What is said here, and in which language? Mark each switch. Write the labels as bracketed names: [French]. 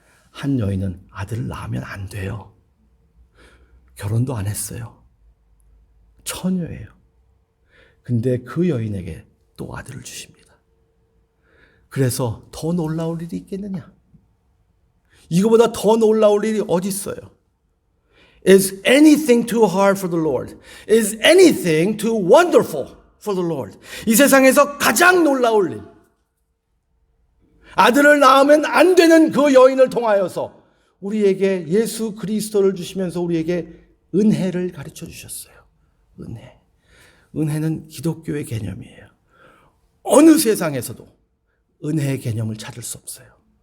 [Korean] 한 여인은 아들을 낳으면 안 돼요. 결혼도 안 했어요. 처녀예요. 근데 그 여인에게 또 아들을 주십니다. 그래서 더 놀라울 일이 있겠느냐? 이거보다 더 놀라울 일이 어디 있어요? [English] Is anything too hard for the Lord? Is anything too wonderful for the Lord? [Korean] 이 세상에서 가장 놀라울 일. 아들을 낳으면 안 되는 그 여인을 통하여서 우리에게 예수 그리스도를 주시면서 우리에게 은혜를 가르쳐 주셨어요. 은혜. 은혜는 기독교의 개념이에요. 어느 세상에서도 은혜의 개념을 찾을 수 없어요.